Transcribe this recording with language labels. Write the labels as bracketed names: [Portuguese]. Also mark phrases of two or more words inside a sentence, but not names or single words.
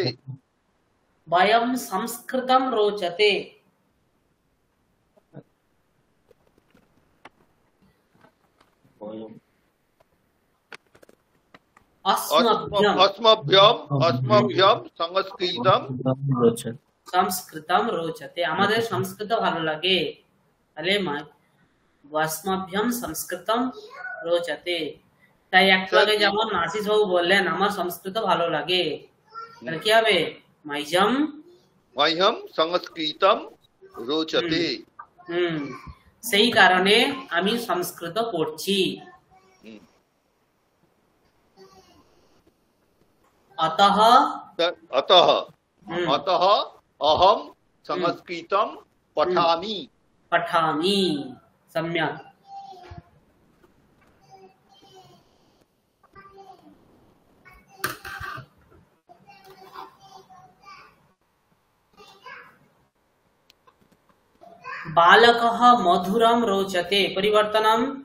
[Sanskrit] वयं संस्कृतं रोचते। अस्मभ्यं अस्मभ्यम संस्कृतम रोचते। সংস্কৃতম রোচতে, [Bangla] আমাদের সংস্কৃত ভালো লাগে। [Sanskrit] তাহলে अस्मभ्यम সংস্কৃতম রোচতে। [Bangla] তাই একটু আগে যেমন আশিস বাবু বললেন আমার সংস্কৃত ভালো লাগে, তাহলে কি হবে? [Sanskrit] মह्यम संस्कृतम रोचते। [Bangla] সেই কারণে আমি সংস্কৃত পড়ছি। [Sanskrit] अतः अतः अतः अहम संस्कृतम पठामि। पठामि। सम्यक। बालकः मधुरं रोचते। परिवर्तनम्।